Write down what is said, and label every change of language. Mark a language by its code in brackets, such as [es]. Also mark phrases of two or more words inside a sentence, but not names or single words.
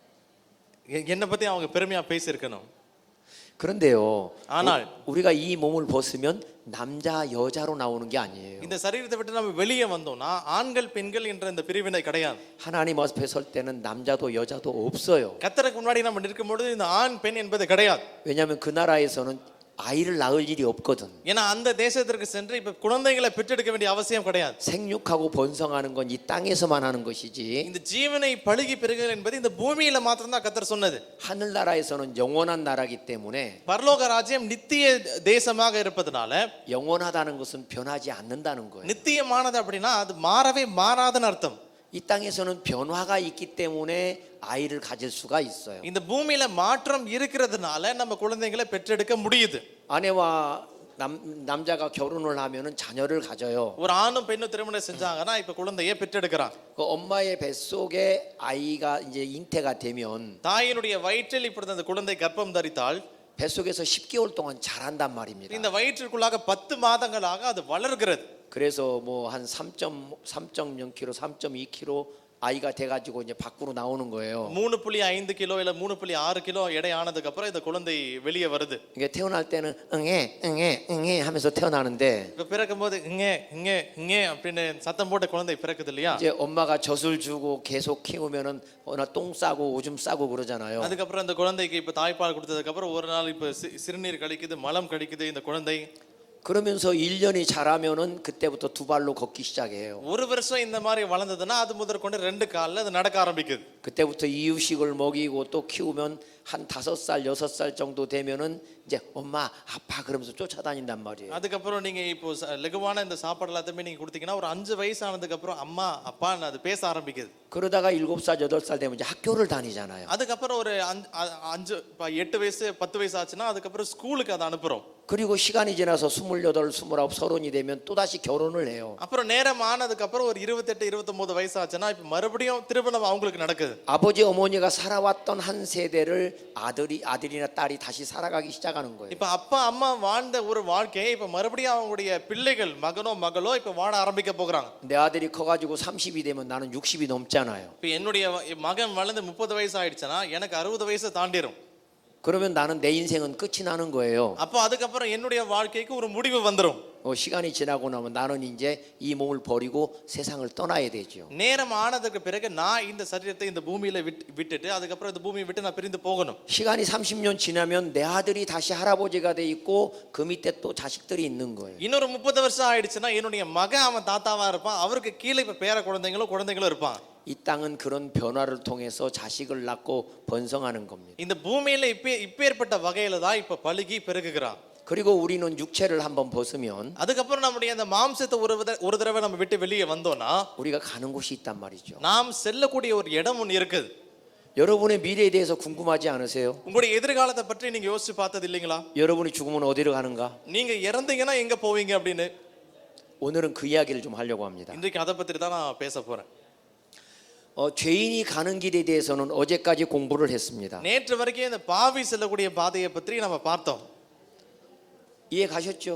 [ta] என்னை பத்தி அவங்க பெருமையா பேசியிருக்கணும். [ko] 그런데요. [ta] ஆனால் [ko] 우리가 이 몸을 벗으면 남자 여자로 나오는 게 아니에요. [ta] இந்த சரீரத்தை விட்டு நம்ம வெளியே வந்தோம்னா ஆண்கள் பெண்கள் என்ற இந்த பிரிவினை கிடையாது. [ko] 하나님 앞에 설 때는 남자도 여자도 없어요. [ta] கர்த்தருக்கு முன்னாடி நம்ம நிற்கும் பொழுது இந்த ஆண் பெண் என்பது கிடையாது. [ko] 왜냐하면 그 나라에서는 아이를 낳을 일이 없거든. [ta] ஏன்னா அந்த தேசத்திற்கு சென்று இப்ப குழந்தைகளை பெற்றெடுக்க வேண்டிய அவசியம் கிடையாது. [ko] 생육하고 번성하는 건 이 땅에서만 하는 것이지. [ta] இந்த ஜீவனை பழுகி பெருகுதல் என்பது இந்த பூமியில மாத்திரம் தான் கர்த்தர் சொன்னது. [ko] 하늘 나라에서는 영원한 나라기 때문에 [ta] பரலோக ராஜ்யம் நித்திய தேசமாக இருப்பதனால [ko] 영원하다는 것은 변하지 않는다는 거예요. [ta] நித்தியமானது அப்படின்னா அது மாறவே மாறாதுன்னு அர்த்தம். [ko] 이 땅에서는 변화가 있기 때문에 아이를 가질 수가 있어요. [ta] இந்த பூமியில மாற்றம் இருக்கிறதுனால நம்ம குழந்தைகளை பெற்றெடுக்க முடியுது. [ko] 아내와 남자가 결혼을 하면은 자녀를 가져요. [ta] ஒரு ஆணும் பெண்ணும் திருமணம் செஞ்சாங்கன்னா இப்ப குழந்தையை பெற்றெடுக்கிறாங்க. [ko] 그 엄마의 뱃속에 아이가 이제 잉태가 되면 [ta] தாயினுடைய வயிற்றில் இப்பொழுது அந்த குழந்தை கர்ப்பம் தரித்தால் [ko] 뱃속에서 10개월 동안 자란단 말입니다. [ta] இந்த வயிற்றிற்குள்ளாக 10 மாதங்களாக அது வளர்கிறது. [ko] 그래서 뭐 한 3.0kg, 3.2kg 아이가 돼가지고 이제 밖으로 나오는 거예요. [ta] 3.5 கிலோ இல்ல 3.6 கிலோ எடை ஆனதுக்கு அப்புறம் இந்த குழந்தை வெளியே வருது. [ko] 이게 태어날 때는 응애 하면서 태어나는데 [ta] இப்ப பிறக்கும்போது இங்கே அப்படின்னு சத்தம் போட்ட குழந்தை பிறக்குது இல்லையா? [ko] 이제 엄마가 젖을 주고 계속 키우면은 어나 똥 싸고 오줌 싸고 그러잖아요. [ta] அதுக்கப்புறம் இந்த குழந்தைக்கு இப்ப தாய்ப்பால் கொடுத்ததுக்கு அப்புறம் ஒரு நாள் இப்ப சிறுநீர் கழிக்குது, மலம் கழிக்குது இந்த குழந்தை. [ko] 그러면서 1년이 자라면은 그때부터 두 발로 걷기 시작해요. [ta] ஒரு வருஷம் இந்த மாதிரி வளர்ந்ததுன்னா அது முதற்கொண்டு 2 கால்ல அது நடக்க ஆரம்பிக்குது. [ko] 그때부터 이유식을 먹이고 또 키우면 한 5살, 6살 정도 되면은 이제 엄마, 아빠 그러면서 쫓아다닌단 말이에요. [ta] அதுக்கப்புறம் நீங்க இப்போ லகுவான இந்த சாப்பாடு எல்லாத்தையுமே நீங்க கொடுத்தீங்கன்னா ஒரு 5 வயசு ஆனதுக்கு அப்புறம் அம்மா அப்பான்னு அது பேச ஆரம்பிக்குது. [ko] 그러다가 7살, 8살 되면 이제 학교를 다니잖아요. [ta] அதுக்கப்புறம் ஒரு 8 வயசு 10 வயசு ஆச்சுன்னா அதுக்கப்புறம் ஸ்கூலுக்கு அதை அனுப்புறோம். [ko] 그리고 시간이 지나서 28, 29, 30이 되면 또다시 결혼을 해요. [ta] அப்புறம் நேரம் ஆனதுக்கு அப்புறம் ஒரு 28 29 வயசு ஆச்சுன்னா இப்ப மறுபடியும் திருமணம் அவங்களுக்கு நடக்குது. [ko] 아버지 어머니가 살아왔던 한 세대를 아들이나 딸이 다시 살아가기 시작하는 거예요. [ta] இப்ப அப்பா அம்மா வாழ்ந்த ஒரு வாழ்க்கையை இப்ப மறுபடியும் அவங்களுடைய பிள்ளைகள் மகனோ மகளோ இப்ப வாழ ஆரம்பிக்க போகிறாங்க. [ko] 내 아들이 커가지고 30이 되면 나는 60이 넘잖아요. [ta] இப்ப என்னுடைய மகன் வளர்ந்து 30 வயசு ஆயிடுச்சுன்னா எனக்கு 60 வயசு தாண்டிரும். [ko] 그러면 나는 내 인생은 끝이 나는 거예요. [ta] அப்போ அதுக்கப்புறம் என்னுடைய வாழ்க்கைக்கு ஒரு முடிவு வந்துரும். [ko] 시간이 지나고 나면 나는 이제 이 몸을 버리고 세상을 떠나야 되죠. [ta] நேரம் ஆனதுக்கு பிறகு நான் இந்த சரீரத்தை இந்த பூமியில விட்டுட்டு அதுக்கப்புறம் இந்த பூமியை விட்டு நான் பிரிந்து போகணும். [ko] 시간이 30년 지나면 내 아들이 다시 할아버지가 돼 있고 그 밑에 또 자식들이 있는 거예요. [ta] இன்னொரு 30 வருஷம் ஆயிடுச்சுன்னா என்னுடைய மகன் அவன் தாத்தாவா இருப்பான். அவருக்கு கீழே இப்ப பேர குழந்தைங்களும் இருப்பான். [ko] 이 땅은 그런 변화를 통해서 자식을 낳고 번성하는 겁니다. [ta] இந்த பூமியில இப்பேற்பட்ட வகையில தான் இப்ப பழுகி பெருகுகிறான். [ko] 그리고 우리는 육체를 한번 벗으면 [ta] அதுக்கப்புறம் நம்முடைய அந்த மாம்சத்தை ஒரு தடவை நம்ம விட்டு வெளியே வந்தோம்னா [ko] 우리가 가는 곳이 있단 말이죠. [ta] நாம் செல்லக்கூடிய ஒரு இடம் ஒன்று இருக்குது. [ko] 여러분의 미래에 대해서 궁금하지 않으세요? [ta] உங்களுடைய எதிர்காலத்தை பற்றி நீங்க யோசிச்சு பார்த்தது இல்லைங்களா? [ko] 여러분이 죽으면 어디로 가는가? [ta] நீங்க இறந்தீங்கன்னா எங்க போவீங்க அப்படின்னு. [ko] 오늘은 그 이야기를 좀 하려고 합니다. [ta] இன்றைக்கு அதை பற்றி தான் நான் பேச போறேன். [ko] 죄인이 가는 길에 대해서는 어제까지 공부를 했습니다. [ta] நேற்று வரைக்கும் இந்த பாவி செல்லக்கூடிய பாதையை பற்றி நம்ம பார்த்தோம். [ko] 이해 가셨죠?